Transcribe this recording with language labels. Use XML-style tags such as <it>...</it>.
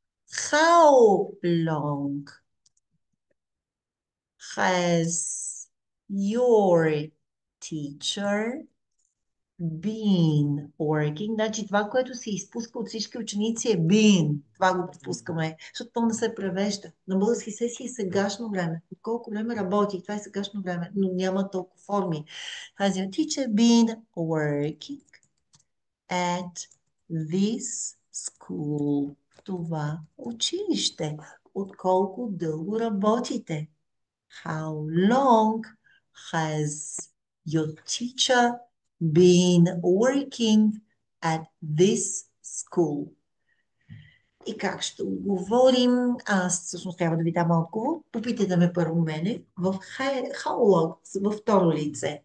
<en>How long has your teacher been working?</en> <bg>Значи това, което се изпуска от всички ученици е been. Това го пропускаме, защото то не се превежда. На български сесии е сегашно време. От колко време работи? Това е сегашно време, но няма толкова форми.</bg> <en>Has your teacher been working at this school?</en> <bg>Това училище. От колко дълго работите?</bg> <en>How long has your teacher been working at this school?</en> <bg>И как ще отговорим? Аз всъщност трябва да ви дам отговор. Попитайте ме първо мене. В</bg> <en>how long,</en> <bg>във второ лице.</bg>